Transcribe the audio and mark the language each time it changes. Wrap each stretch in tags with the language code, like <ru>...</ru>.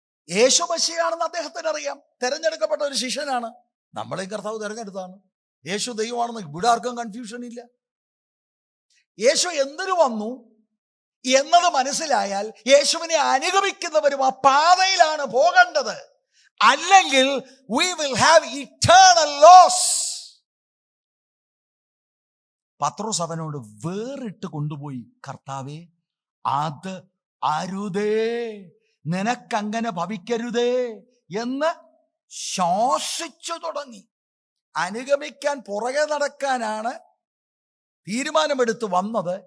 <ml>യേശു മശിയാണെന്ന് അദ്ദേഹത്തിന് അറിയാം. തെരഞ്ഞെടുക്കപ്പെട്ട ഒരു ശിഷ്യനാണ്. നമ്മളെ കർത്താവ് തെരഞ്ഞെടുത്താണ്. യേശു ദൈവമാണെന്ന് ഇവിടെ ആർക്കും കൺഫ്യൂഷൻ ഇല്ല. യേശു എന്തിനു വന്നു എന്നത് മനസ്സിലായാൽ യേശുവിനെ അനുഗമിക്കുന്നവരും ആ പാതയിലാണ് പോകേണ്ടത്. അല്ലെങ്കിൽ</ml> <en>we will have eternal loss.</en> <ml>പത്രോസ് അവനോട് വേറിട്ട് കൊണ്ടുപോയി, കർത്താവേ അത് അരുതേ, നിനക്കങ്ങനെ ഭവിക്കരുതേ എന്ന് ശാസിച്ചു തുടങ്ങി. അനുഗമിക്കാൻ, പുറകെ നടക്കാനാണ് തീരുമാനമെടുത്ത് വന്നത്.</ml>